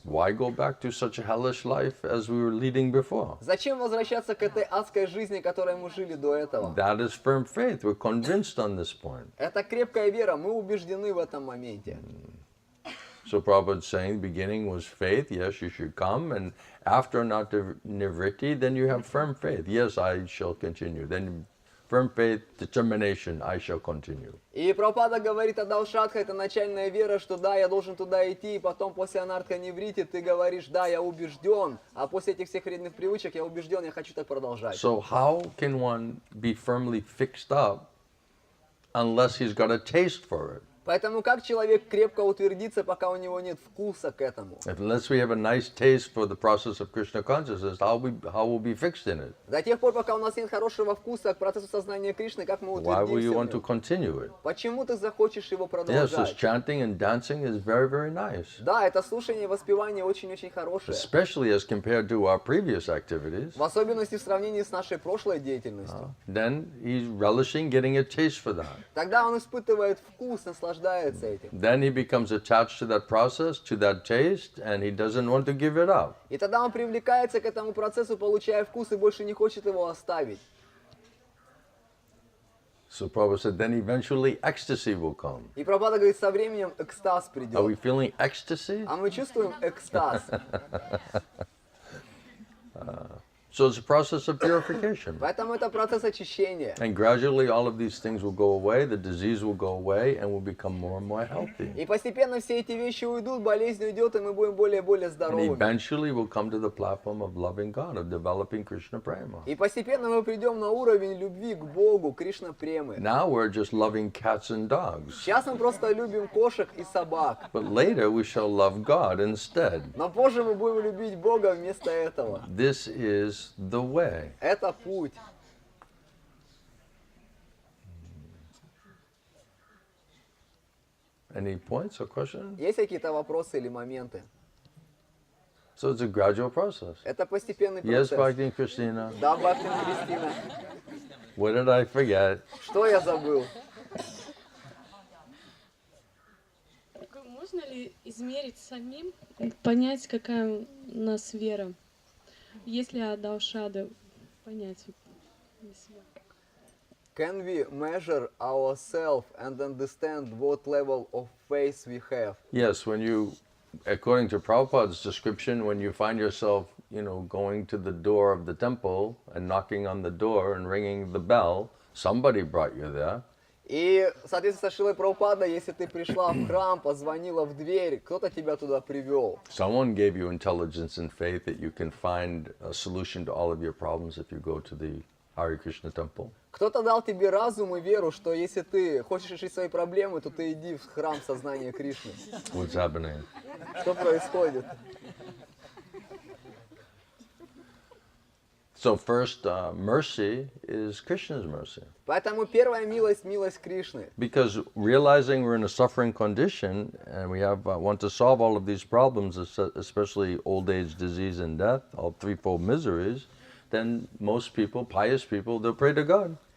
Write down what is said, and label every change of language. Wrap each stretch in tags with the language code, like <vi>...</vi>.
<en>Why go back to such a hellish life as we were leading before?</en> <ru>Зачем возвращаться к этой адской жизни, которой мы жили до этого?</ru> <en>That is firm faith. We're convinced on this point.</en> <ru>Это крепкая вера, мы убеждены в этом моменте.</ru> <en>So Prabhupada's saying the beginning was faith. Yes, you should come. And after nivritti, then you have firm faith. Yes, I shall continue. Then firm faith, determination, I shall continue.</en> <ru>И Прабхупада говорит, Адалшатха, это начальная вера, что да, я должен туда идти, и потом после анартха-неврити ты говоришь, да, я убежден, а после этих всех вредных привычек я убежден, я хочу так продолжать.</ru> <en>So how can one be firmly fixed up unless he's got a taste for it?</en> <ru>Поэтому как человек крепко утвердится, пока у него нет вкуса к этому?</ru> <en>Unless we have a nice taste for the process of Krishna consciousness, how will we be fixed in it?</en> <ru>До тех пор, пока у нас нет хорошего вкуса к процессу сознания Кришны, как мы</ru> <en>Why will you</en> <ru>утвердимся</ru> <en>want</en> <ru>в</ru> <en>to</en> <ru>нем?</ru> <en>continue it?</en> <ru>Почему ты захочешь его</ru> <en>Yes, this</en> <ru>продолжать?</ru> <en>chanting and dancing is very, very nice.</en> <ru>Да, это слушание и воспевание очень-очень хорошее.</ru> <en>Especially as compared to our previous activities.</en> <ru>В особенности в сравнении с нашей прошлой деятельностью.</ru> <en>Then he's relishing getting a taste for that.</en> <ru>Тогда он испытывает вкус, наслаждается этим.</ru> <en>Then he becomes attached to that process, to that taste, and he doesn't want to give it up.</en> <ru>И тогда он привлекается к этому процессу, получая вкус, и больше не хочет его оставить.</ru> <en>So Prabhupada said, then eventually ecstasy will come.</en> <ru>И Прабхупада говорит, со временем экстаз</ru> <en>Are we</en> <ru>придет.</ru> <en>feeling ecstasy?</en> <ru>А мы чувствуем экстаз.</ru> <en>So it's a process of purification.</en> <ru>Поэтому это процесс очищения.</ru> <en>And gradually all of these things will go away, the disease will go away, and we'll become more and more healthy.</en> <ru>И постепенно все эти вещи уйдут, болезнь уйдет, и мы будем более и более</ru> <en>And</en> <ru>здоровыми.</ru> <en>eventually we'll come to the platform of loving God, of developing Krishna Prema.</en> <ru>И постепенно мы придем на уровень любви к Богу, Кришна Премы.</ru> <en>Now we're just loving cats and dogs.</en> <ru>Сейчас мы просто любим кошек и собак.</ru> <en>But later we shall love God instead.</en> <ru>Но позже мы будем любить Бога вместо этого.</ru> <en>This is the way.</en> <ru>Это путь.</ru> <en>Any points or questions?</en> <ru>Есть какие-то вопросы или моменты?</ru> <en>So it's a gradual process.</en> <ru>Это постепенный</ru> <en>Yes,</en> <ru>процесс.</ru> <en>Bhakti and Christina.</en> <ru>Да, Бхактин Кристина.</ru> <en>What did I forget?</en> <ru>Что я забыл? Можно ли измерить самим, понять, какая у нас вера? Если Адаушада понять для себя.</ru> <en>Can we measure ourselves and understand what level of faith we have? Yes, when you, according to Prabhupada's description, when you find yourself, going to the door of the temple and knocking on the door and ringing the bell, somebody brought you there.</en> <ru>И, соответственно, со Шрилой Прабхупадой, если ты пришла в храм, позвонила в дверь, кто-то тебя туда привел.</ru> <en>Someone gave you intelligence and faith that you can find a solution to all of your problems if you go to the Hare Krishna temple.</en> <ru>Кто-то дал тебе разум и веру, что если ты хочешь решить свои проблемы, то ты иди в храм сознания Кришны.</ru> <en>What's happening?</en> <ru>Что происходит?</ru> <en>So first, mercy is Krishna's mercy.</en> <ru>Поэтому первая милость – милость Кришны.</ru> <en>Because realizing we're in a suffering condition and we have want to solve all of these problems, especially old age, disease, and death, all threefold miseries, then most people, pious people, they'll pray to God.</en>